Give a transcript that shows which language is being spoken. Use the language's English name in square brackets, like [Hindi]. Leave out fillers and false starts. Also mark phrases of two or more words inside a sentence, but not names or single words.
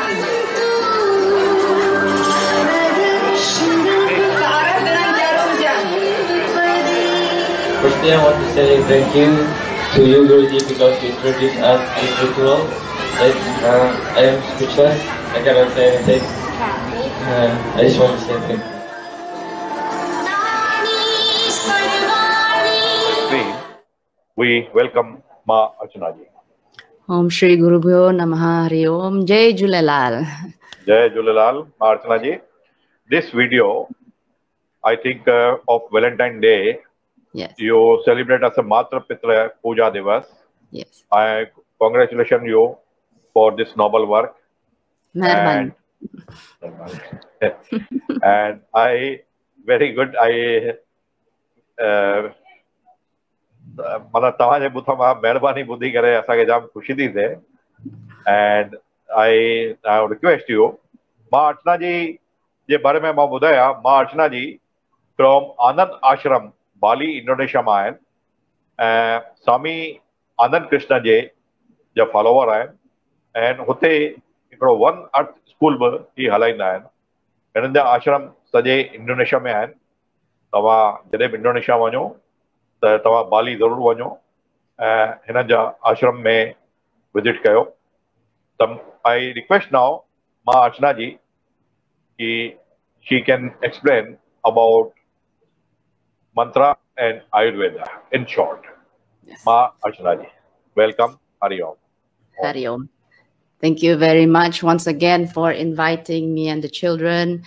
[English] Firstly, I want to say thank you to you, Guruji, because you introduced us this ritual. I am speechless. I cannot say anything. I just want to say thank you. We welcome Mā Archanā ji. [Sanskrit] ॐ श्री गुरुभ्यो नमः हरि ॐ. [Sindhi] जय झूलेलाल. जय झूलेलाल, Mā Archanā ji. [English] This video, I think of Valentine's Day, Yes. you celebrate as a Matra Pitra Puja Divas. Yes. I congratulate you for this noble work. Mehrbani. And I, very good, I [Sindhi] माना तव्हांजे ॿुधो मां महिरबानी ॿुधी करे असांखे जाम ख़ुशी थी थिए [English] and I request you [Sindhi] मां अर्चना जी जे बारे में मां ॿुधायां मां अर्चना जी फ्रॉम आनंद आश्रम बाली इंडोनेशिया मां आहिनि ऐं स्वामी आनंद कृष्ण जे जा फॉलोवर आहिनि ऐं हुते हिकिड़ो वन अर्थ स्कूल बि ही हलाईंदा आहिनि हिननि जा आश्रम सॼे इंडोनेशिया में आहिनि तव्हां जॾहिं बि इंडोनेशिया वञो त तव्हां बाली ज़रूरु वञो ऐं हिननि जा आश्रम में विज़िट कयो त [English] I request now [Sindhi] मां अर्चना जी कि [English] she can explain about mantra and Ayurveda in short. Yes. Mā Archanā ji, welcome. [Sanskrit] हरि ॐ. हरि ॐ. [English] Thank you very much once again for inviting me and the children.